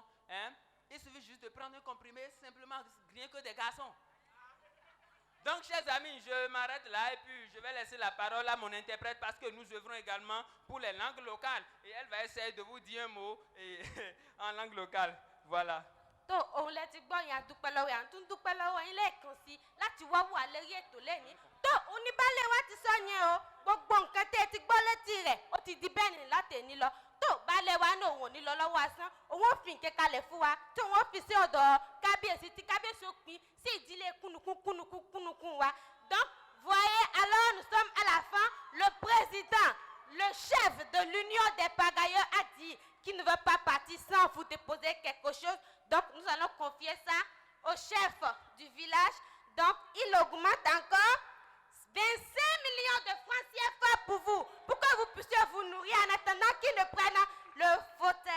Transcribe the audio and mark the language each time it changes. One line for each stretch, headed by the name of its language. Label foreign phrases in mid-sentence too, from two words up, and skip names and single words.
French: Hein, il suffit juste de prendre un comprimé, simplement rien que des garçons. Donc, chers amis, je m'arrête là et puis je vais laisser la parole à mon interprète parce que nous œuvrons également pour les langues locales. Et elle va essayer de vous dire un mot en langue locale. Voilà.
Yoruba: tó òun lẹ ti gbọ́ yẹn àdúpẹ́ lọ́wọ́ yẹn àtún dúpẹ́ lọ́wọ́ yín lẹ́ẹ̀kan sí láti wá wà lérí ètò lẹ́ni tó oníbàálẹ̀ wa ti sọ yẹn o gbogbo nǹkan tẹ́ ẹ ti gbọ́ létí rẹ̀ ó ti di bẹ́ẹ̀ ní látẹ̀ní lọ tó baálẹ̀ wa náà òun ò ní lọ lọ́wọ́ asán òun ò fi nǹkan kalẹ̀ fún wa tí òun ò fi sí ọ̀dọ̀ kábíyèsí tí kábíyèsí ó pin sí ìdílé kúnnukún wa
French: donc voyez alors nous sommes à la fin le président le chef de l'union des pagailleurs a dit qu'il ne veut pas partir sans vous déposer quelque chose. Donc, nous allons confier ça au chef du village. Donc, il augmente encore 25 millions de francs CFA pour vous, pour que vous puissiez vous nourrir en attendant qu'il ne prenne le fauteuil.